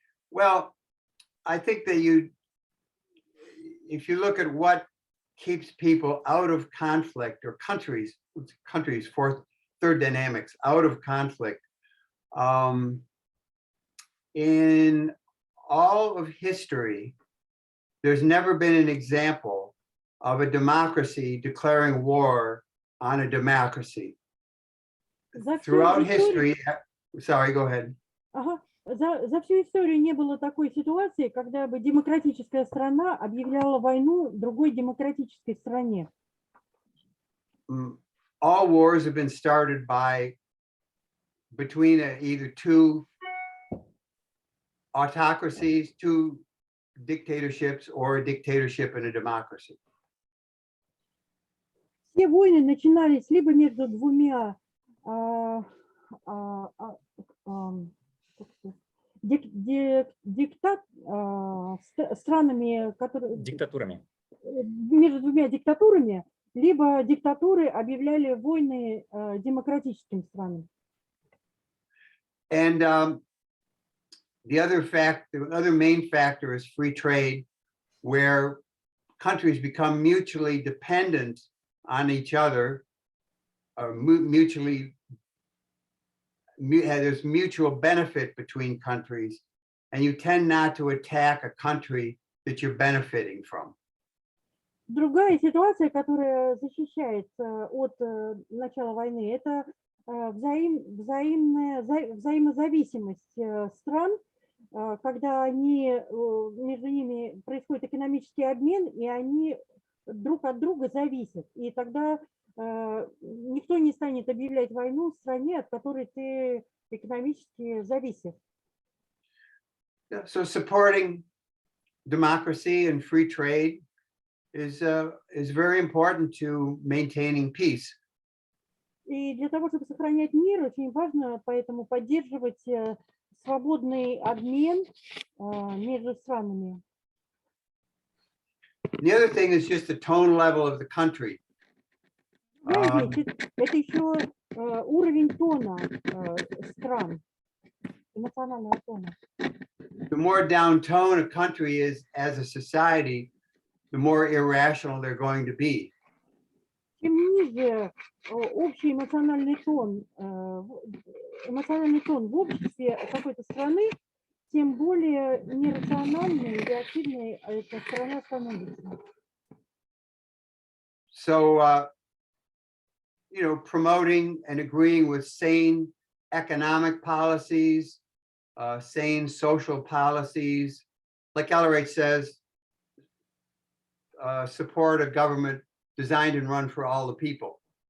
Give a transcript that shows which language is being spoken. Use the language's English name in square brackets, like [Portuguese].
[English] Well, I think that if you look at what keeps people out of conflict, or countries, third dynamics, out of conflict, in all of history, there's never been an example of a democracy declaring war on a democracy. Throughout history, sorry, go ahead. [Russian] За всю историю не было такой ситуации, когда бы демократическая страна объявляла войну другой демократической стране. [English] All wars have been started between either two autocracies, two dictatorships, or a dictatorship and a democracy. [Russian] Все войны начинались либо между двумя странами, которые... Диктатурами. Между двумя диктатурами, либо диктатуры объявляли войны демократическим странам. [English] And the other main factor is free trade, where countries become mutually dependent on each other, there's mutual benefit between countries, and you tend not to attack a country that you're benefiting from. [Russian] Другая ситуация, которая защищает от начала войны, это взаимозависимость стран, когда между ними происходит экономический обмен, и они друг от друга зависят. И тогда никто не станет объявлять войну стране, от которой ты экономически зависишь. [English] So supporting democracy and free trade is very important to maintaining peace. [Russian] И для того, чтобы сохранять мир, очень важно поэтому поддерживать свободный обмен между странами. [English] The other thing is just the tone level of the country. [Russian] Это еще уровень тона стран, эмоционального тона. [English] The more down tone a country is as a society, the more irrational they're going to be. [Russian] Чем ниже общий эмоциональный тон в обществе какой-то страны, тем более нерациональной и реактивной эта страна становится. [English] So, promoting and agreeing with sane economic policies, sane social policies, like Ellerate says, support a government designed and run for all the people.